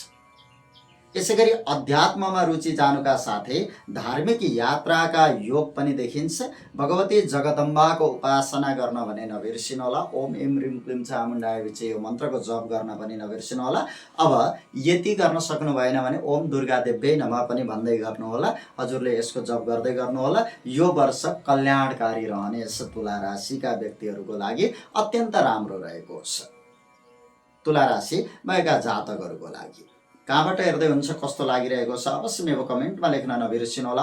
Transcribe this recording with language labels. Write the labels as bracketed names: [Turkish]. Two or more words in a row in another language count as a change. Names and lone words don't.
[Nepali] यसै गरी अध्यात्ममा रुचि जानुका साथै धार्मिक यात्राका योग पनि देखिन्छ। भगवती जगदम्बाको उपासना गर्न भने नबिर्सिनुहोला। [Sanskrit] ओम एम रिम क्लिम चामुण्डाय विचे [Nepali] यो मन्त्रको जप गर्न पनि नबिर्सिनुहोला। अब यति गर्न सक्नु भएन भने [Sanskrit] ओम दुर्गा देव्यै नमः [Nepali] पनि भन्दै गर्नुहोला। हजुरले यसको जप गर्दै गर्नुहोला। यो वर्ष कल्याणकारी रहनेछ। तुला राशिका व्यक्तिहरूको लागि अत्यन्त राम्रो रहेको छ। तुला राशि भएका जातकहरूको लागि कहाँबाट हेर्दै हुन्छ, कस्तो लागिरहेको छ अवश्य मेरो कमेन्टमा लेख्न नबिर्सिनुहोला।